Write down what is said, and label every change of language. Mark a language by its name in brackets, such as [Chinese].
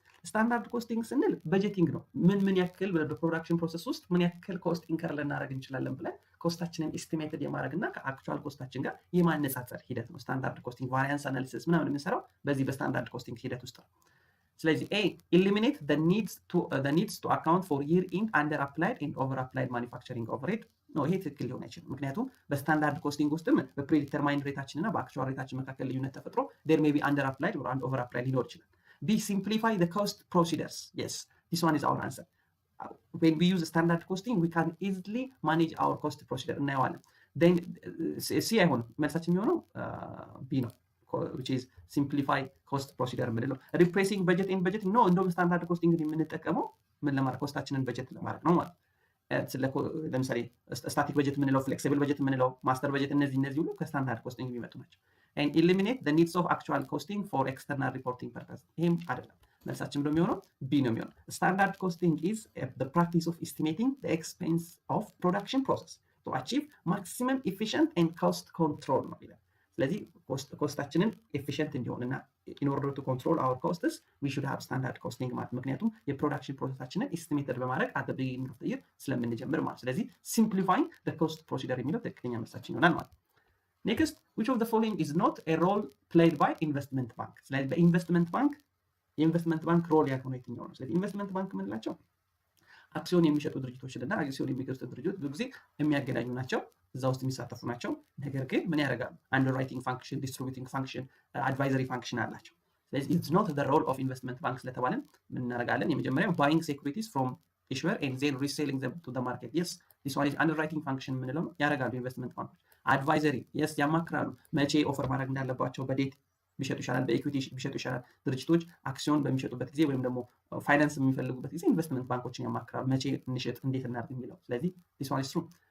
[Amharic] ስታንዳርድ ኮስቲንግ ስንል በጀቲንግ ነው። ምን ያክል በፕሮዳክሽን ፕሮሰስ ውስጥ ምን ያክል ኮስት ኢንከር ልናደርግ እንችላለን ብለን ኮስታችንን ኤስቲሜትድ የማድረግና ከአክቹዋል ኮስታችን ጋር የማነጻጸር ሂደት ነው። ስታንዳርድ ኮስቲንግ ቫሪያንስ አናሊሲስ ምናምን የምንሰራው በዚህ በስታንዳርድ ኮስቲንግ ሂደት ውስጥ ነው። ስለዚህ ኤ eliminate the [English] needs to account for year end under applied and over applied manufacturing overhead ነው። [Amharic] ይሄ ትክክል ሊሆን አይችልም። ምክንያቱም በስታንዳርድ ኮስቲንግ ውስጥም በፕሪዲተርማይንድ ሬታችን እና በአክቹዋል ሬታችን መካከል ልዩነት ተፈጥሮ [English] there may be under applied or over applied ሊኖር ይችላል። B, simplify the cost procedures. Yes, this one is our answer. When we use standard costing, we can easily manage our cost procedure. [Amharic] Then C አይሆንም፣ መልሳችን የሚሆነው B ነው, [English] which is simplify cost procedure [Amharic] የምንለው። replacing budget and budgeting ነው። እንደውም ስታንዳርድ ኮስቲንግ የምንጠቀመው ምን ለማድረግ ኮስታችንን በጀት ለማድረግ ነው ማለት። ለምሳሌ ስታቲክ በጀት የምንለው፣ ፍሌክሲብል በጀት የምንለው፣ ማስተር በጀት እነዚህ ሁሉ ከስታንዳርድ ኮስቲንግ የሚመጡ ናቸው። [English] and eliminate the needs of actual costing for external reporting purpose። [Amharic] ይሄም አይደለም፣ መልሳችን ብሎ የሚሆነው ቢ ነው የሚሆነው። [English] standard costing is the practice of estimating the expense of production process to achieve maximum efficient and cost control ነው ይላል። ስለዚህ [Amharic] ኮስታችንን ኤፊሽንት እንዲሆንና [English] in order to control our costs we should have standard costing [Amharic] ማለት ምክንያቱም የፕሮዳክሽን ፕሮሰሳችንን ኤስቲሜትድ በማድረግ [English] at the beginning of the year [Amharic] ስለምንጀምር ማለት። ስለዚህ [English] simplifying the cost procedure [Amharic] የሚለው ትክክለኛ መልሳችን ይሆናል ማለት። [English] Next, which of the following is not a role played by investment bank? [Amharic] ስለዚህ በኢንቨስትመንት ባንክ ሮል ያልሆነ የትኛው ነው? ስለዚህ ኢንቨስትመንት ባንክ የምንላቸው አክሲዮን የሚሸጡ ድርጅቶችና አክሲዮን የሚገዙ ድርጅቶች ብዙ ጊዜ የሚያገናኙ ናቸው፣ እዛ ውስጥ የሚሳተፉ ናቸው። ነገር ግን ምን ያደርጋሉ? አንደርራይቲንግ ፋንክሽን፣ ዲስትሪቢዩቲንግ ፋንክሽን፣ አድቫይዘሪ ፋንክሽን አላቸው። ስለዚህ [English] it's not the role of investment bank [Amharic] ስለተባለን ምን እናደርጋለን? [English] የመጀመሪያው buying securities from issuer and then reselling them to the market. Yes, this one is underwriting function [Amharic] የምንለው ነው፣ ያደርጋሉ ኢንቨስትመንት ባንኮች። አድቫይዘሪ የስ ያማክራሉ፣ መቼ ኦፈር ማድረግ እንዳለባቸው፣ በዴት ቢሸጡ ይሻላል፣ በኢኩዊቲ ቢሸጡ ይሻላል። ድርጅቶች አክሲዮን በሚሸጡበት ጊዜ ወይም ደግሞ ፋይናንስ በሚፈልጉበት ጊዜ ኢንቨስትመንት ባንኮችን ያማክራሉ፣ መቼ እንሸጥ፣ እንዴት እናድርግ የሚለው። ስለዚህ [English] this one is true.